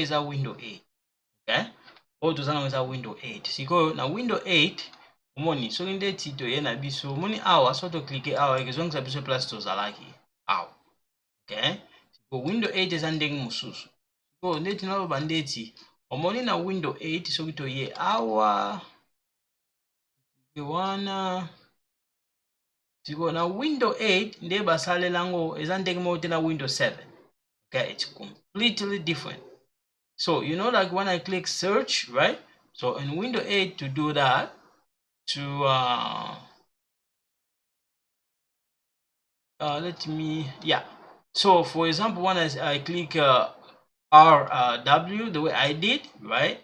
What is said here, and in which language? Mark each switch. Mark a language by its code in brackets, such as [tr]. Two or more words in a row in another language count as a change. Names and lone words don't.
[ln] eza window 8 okay oyo toza na eza window 8 sikoyo na window 8 omoni soki ndeti toye na biso omoni awa so to click awa ekozongisa biso place tozalaki awa okay siko window 8 eza ndenge mosusu sikoyo ndeti naloba ndeti omoni na window 8 soki toye awa wana sikoyo na window 8 nde basalela yango eza ndenge moko te na window 7 okay [en] it's completely different. So you know, like when I click search, right? So in window 8 to do that, to let me, yeah. So for example, when I click RW, the way I did, right?